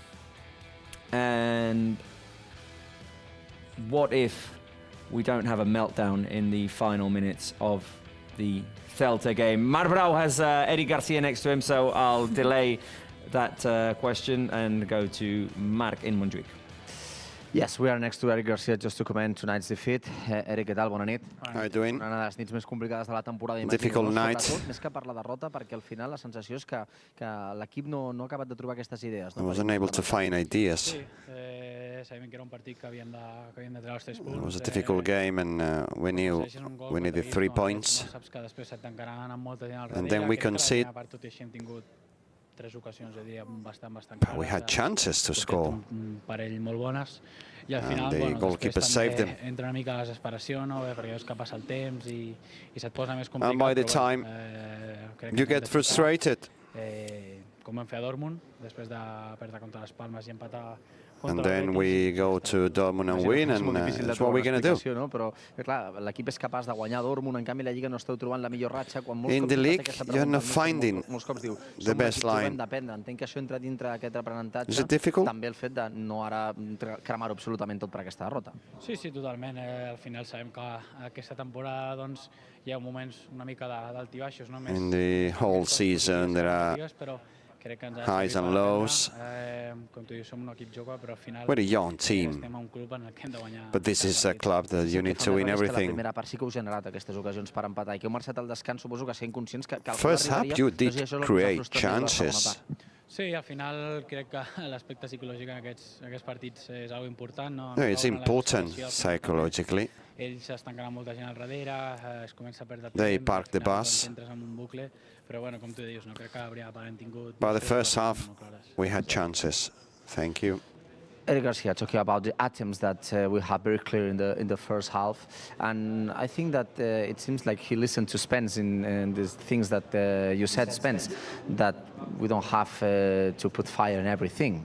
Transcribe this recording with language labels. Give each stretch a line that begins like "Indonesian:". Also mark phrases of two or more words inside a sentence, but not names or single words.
English: And what if we don't have a meltdown in the final minutes of the Celta game. Marbrau has Eric Garcia next to him, so I'll delay that question and go to Marc in Montjuïc. Yes, we are next to Eric Garcia just to comment tonight's defeat.
Catalan: Eric, què tal? Bona nit.
English: How are you doing?
Catalan: Una de les nits més complicades de la temporada.
English: Difficult night.
Catalan: Sobretot, més que per la derrota, perquè al final la sensació és que l'equip no ha acabat de trobar aquestes idees.
English: I wasn't able to find ideas.
Catalan: Sí, sabíem que era un partit que havíem de treure els 3 punts.
English: It was a difficult game, and we knew we needed 3 points.
Catalan: Saps que després se't tancaran amb molta gent al darrere.
English: And then we conceded.
Catalan: Tot i així hem tingut 3 ocasions, bastant
English: But we had chances to score.
Catalan: Un parell molt bones. I al
English: And
Catalan: final,
English: the goalkeeper saved them.
Catalan: entra una mica la desesperació, no? Perquè veus que passa el temps i se't posa més complicat.
English: And by the time you get frustrated.
Catalan: Com vam fer a Dortmund, després de perdre contra les Palmes i empatar.
English: And then we go to Dortmund and win, and that's what we're going to do.
Catalan: No? Però, clar, l'equip és capaç de guanyar Dortmund, en canvi la Lliga no esteu trobant la millor ratxa. Quan molts
English: In the league, you're not finding the best line.
Catalan: Entenc que això entra dintre d'aquest aprenentatge.
English: Is it difficult?
Catalan: També el fet de no ara cremar-ho absolutament tot per aquesta derrota. Sí, totalment. Al final sabem que aquesta temporada doncs, hi ha moments una mica d'altibaixos. No?
English: In the whole season, there are highs and lows. We're a young team, but this is a club that you need to win everything.
Catalan: La primera part sí que us ha generat aquestes ocasions per empatar i que heu marxat al descans, suposo que sent conscients que
English: First half you did create chances.
Catalan: Sí, al final crec que l'aspecte psicològic en aquests partits és algo important. No?
English: It's important psychologically.
Catalan: Ells es tancaran molta gent al darrere, es comença a perdre temps.
English: They park the bus.
Catalan: Entres en un bucle, però bueno, com tu dius, no crec que hauríem tingut...
English: By the first half, we had chances. Thank you. Eric Garcia talking about the attempts that we have very clear in the first half, and I think that it seems like he listened to Spence in these things that you said, Spence, that we don't have to put fire in everything.